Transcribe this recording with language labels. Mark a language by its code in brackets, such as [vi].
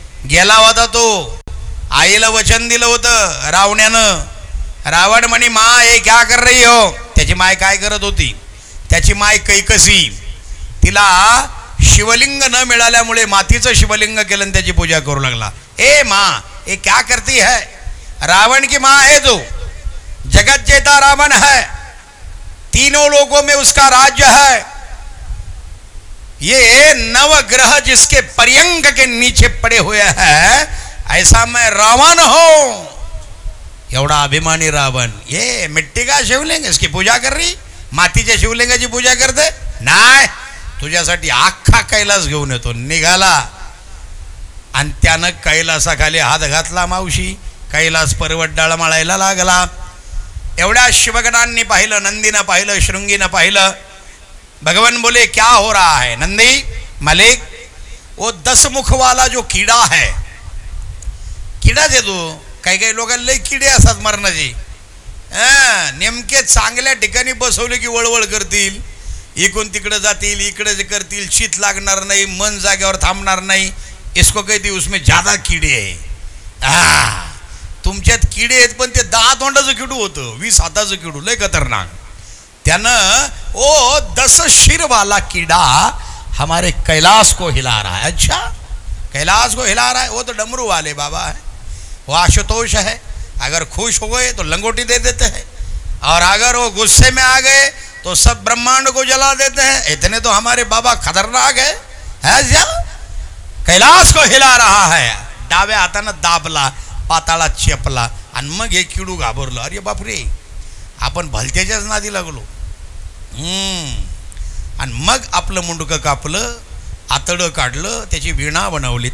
[mr] गेला होता तो, आईला वचन दिलं होतं रावण्यानं. रावण म्हणे [hi] माँ हे क्या कर रही हो. [mr] त्याची माय काय करत होती, त्याची माय कैकसी. तिला शिवलिंग न मिळाल्यामुळे मातीचं शिवलिंग केलं आणि त्याची पूजा करू लागला. [hi] ए माँ ये क्या करती है. रावण की माँ है जो, जगत जेता रावण है, तीनों लोगों में उसका राज्य है. ये नवग्रह जिसके पर्यंक के नीचे पड़े हुए हैं, ऐसा मैं रावण हूं. [mr] एवढा अभिमानी रावण. [hi] ये मिट्टी का शिवलिंग, इसकी पूजा कर रही, [mr] मातीच्या शिवलिंगाची पूजा करते. नाही, तुझ्यासाठी अख्खा कैलास घेऊन येतो. निघाला आणि त्यानं कैलासाखाली हात घातला मावशी. कैलास पर्वत डळमळायला लागला. एवढ्या शिवगणांनी पाहिलं, नंदीनं पाहिलं, शृंगीनं पाहिलं. [hi] भगवान बोले क्या हो रहा है नंदी मालिक. वो 10 मुख वाला जो कीड़ा है, [mr] किडा देतो. काही काही लोकांना लई किडे असतात मरणाचे. नेमके चांगल्या ठिकाणी बसवले की वळवळ करतील, इकडून तिकडे जातील, इकडे करतील, शीत लागणार नाही, मन जागेवर थांबणार नाही. [hi] इसको कहती उसमें ज्यादा किडे आहे. [mr] तुमच्यात किडे आहेत, पण ते 10 तोंडाचं किडू होतं, 20 हाताचं किडू, लय खतरनाक. [hi] त्यानं ओ 10 शिर वाला कीड़ा हमारे कैलाश को हिला रहा है. अच्छा, कैलाश को हिला रहा है. वो तो डमरू वाले बाबा है, वो आशुतोष है. अगर खुश हो गए तो लंगोटी दे देते हैं, और अगर वो गुस्से में आ गए तो सब ब्रह्मांड को जला देते हैं. इतने तो हमारे बाबा खतरनाक है. कैलाश को हिला रहा है. [mr] डाव्या हातानं दाबला, पाताळात चेपला, आणि मग हे किडू घाबरलं. अरे बापरे, आपण भलत्याच्याच नादी लागलो. आणि मग आपलं मुंडकं कापलं, आतडं काढलं, त्याची वीणा बनवली.